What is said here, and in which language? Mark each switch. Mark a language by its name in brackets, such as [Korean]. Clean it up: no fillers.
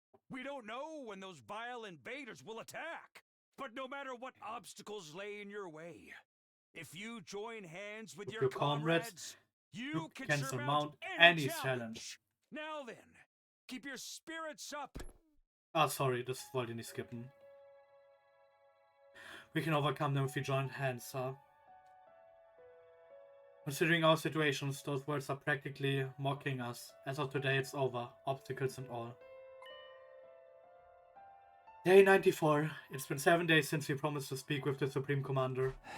[English] We don't know when those vile invaders will attack. But no matter what obstacles lay in your way, if you join hands with your comrades, you can surmount any challenge. Now then, keep your spirits up. [German] Ah, sorry, das wollte ich nicht skippen. [English] We can overcome them if we join hands, huh? Considering our situations, those words are practically mocking us. As of today, it's over. Obstacles and all. Day 94. It's been 7 days since we promised to speak with the Supreme Commander.